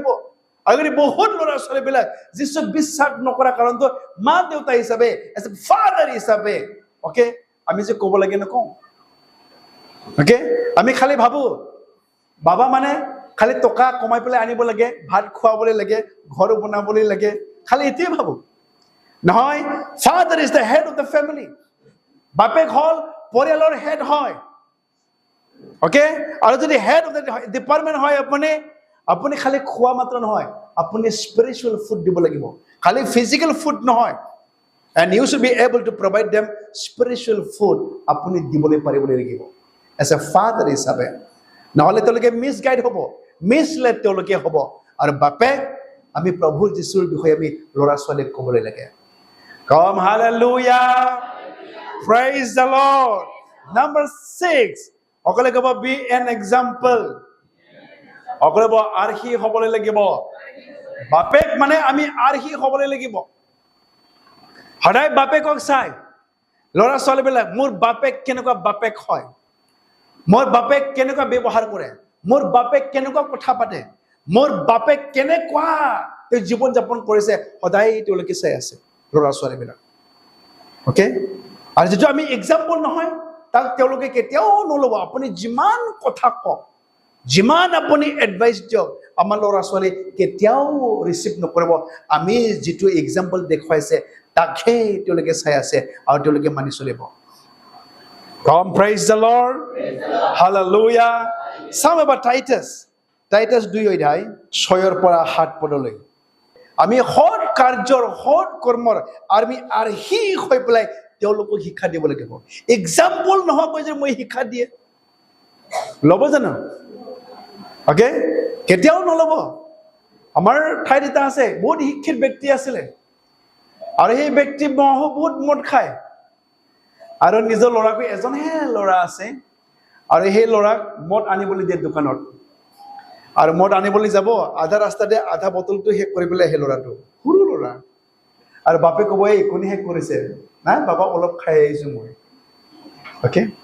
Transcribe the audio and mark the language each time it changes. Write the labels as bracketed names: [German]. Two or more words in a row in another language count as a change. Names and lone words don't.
[Assamese] আৰু বহুত ল'ৰা ছোৱালী বিলাক যীশুক বিশ্বাস নকৰা কাৰণটো মা দেউতা হিচাপে, [English] as a father [Assamese] হিচাপে, অকে, আমি যে ক'ব লাগে নকওঁ। অকে, আমি খালি ভাবো বাবা মানে খালি টকা কমাই পেলাই আনিব লাগে, ভাত খুৱাবলৈ লাগে, ঘৰ বনাবলৈ লাগে, খালি এতিয়াই ভাবো। [English] নহয়, father is the head of the family. [Assamese] বাপেক হ'ল পৰিয়ালৰ হেড হয়। অকে, আৰু যদি [English] head of the department [Assamese] হয় আপুনি খালি খোৱা মাত্ৰ নহয়, আপুনি [English] spiritual food [Assamese] দিব লাগিব, খালি [English] physical food [Assamese] নহয়। [English] and you should be able to provide them spiritual food, [Assamese] আপুনি দিবলৈ পাৰিবলৈ লাগিব [English] as a father হিচাপে। [Assamese] নহ'লে তেওঁলোকে মিছগাইড হ'ব, মিছলেড তেওঁলোকে হ'ব। আৰু বাপেক আমি প্ৰভু যীশুৰ বিষয়ে আমি ল'ৰা ছোৱালীক ক'বলৈ লাগে কম হালেলুয়া [English] praise the lord [Assamese] number 6 অকলে ক'ব [English] be an example [Assamese] অকলে ক'ব আৰ্হি হ'বলৈ লাগিব বাপেক মানে আমি আৰ্হি হ'বলৈ লাগিব সদায় বাপেকক চাই ল'ৰা ছোৱালীবিলাক মোৰ বাপেক কেনেকুৱা বাপেক হয় মোৰ বাপেক কেনেকুৱা ব্যৱহাৰ কৰে মোৰ বাপেক কেনেকুৱা কথা পাতে মোৰ বাপেক কেনেকুৱা জীৱন যাপন কৰিছে সদায় তেওঁলোকে চাই আছে ল'ৰা ছোৱালীবিলাক ওকে আৰু যেটো আমি এক্সাম্পল নহয় তাক তেওঁলোকে কেতিয়াও নল'ব আপুনি যিমান কথা কওক যিমান আপুনি এডভাইচ দিয়ক আমাৰ ল'ৰা ছোৱালী কেতিয়াও ৰিচিভ নকৰিব আমি যেটো এক্সাম্পল দেখুৱাইছে তাকে তেওঁলোকে চাই আছে আৰু তেওঁলোকে মানি চলিব [English] Come, praise the Lord. Hallelujah. Some about [Assamese] Titus 2 অধ্যায় 6 পৰা 7 পদলৈ আমি সৎ কাৰ্যৰ সৎ কৰ্মৰ আমি আৰ্হি হৈ পেলাই তেওঁলোকক শিক্ষা দিব লাগিব এক্সাম্পল নহকৈ যে মই শিক্ষা দিয়ে ল'ব জানো ওকে কেতিয়াও নল'ব আমাৰ ঠাইত এটা আছে বহুত শিক্ষিত ব্যক্তি আছিলে আৰু সেই ব্যক্তি বহুত মদ খায় আৰু নিজৰ ল'ৰাক এজনহে ল'ৰা আছে আৰু সেই ল'ৰাক মদ আনিবলৈ দিয়ে দোকানত আৰু মদ আনিবলৈ যাব আধা ৰাস্তাতে আধা বটলটো শেষ কৰি পেলাই সেই ল'ৰাটো সৰু ল'ৰা আৰু বাপে ক'ব এই কোনে শেষ কৰিছে নাই বাবা অলপ খাই আহিছোঁ মই ওকে